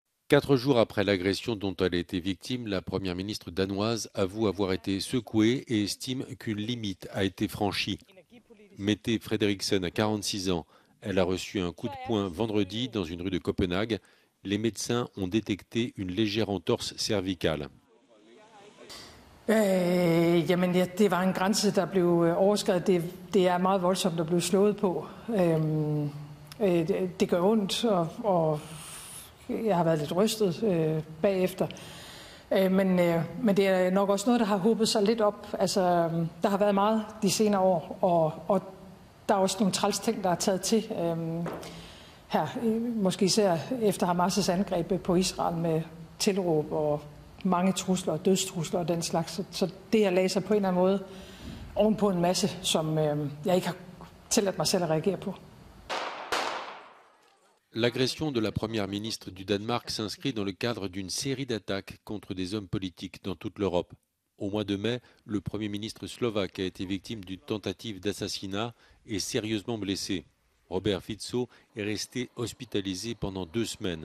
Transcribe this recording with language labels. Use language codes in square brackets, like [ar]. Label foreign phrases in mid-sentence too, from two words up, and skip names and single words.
[fr] 4 jours après l'agression dont elle a été victime, la première ministre danoise avoue avoir été secouée et estime qu'une limite a été franchie. Mette Frederiksen a 46 ans. Elle a reçu un coup de poing vendredi dans une rue de Copenhague. Les médecins ont détecté une légère entorse cervicale. [da] Jamen, ja, det var en grænse, der blev overskredet. Det er meget voldsomt at blive slået på. Det gør ondt, og jeg har været lidt rystet bagefter. Men det er nok også noget, der har hobet sig lidt op. Altså, der har været meget de senere år, og der er også nogle træls ting, der er taget til her. Måske især efter Hamas' angreb på Israel med tilråb og mange trusler, dødstrusler og den slags. Så det her lagde sig på en eller anden måde ovenpå en masse, som jeg ikke har tilladt mig selv at reagere på. [fr] L'agression de la première ministre du Danemark s'inscrit dans le cadre d'une série d'attaques contre des hommes politiques dans toute l'Europe. Au mois de mai, le Premier ministre slovaque a été victime d'une tentative d'assassinat et sérieusement blessé. Robert Fico est resté hospitalisé pendant 2 semaines.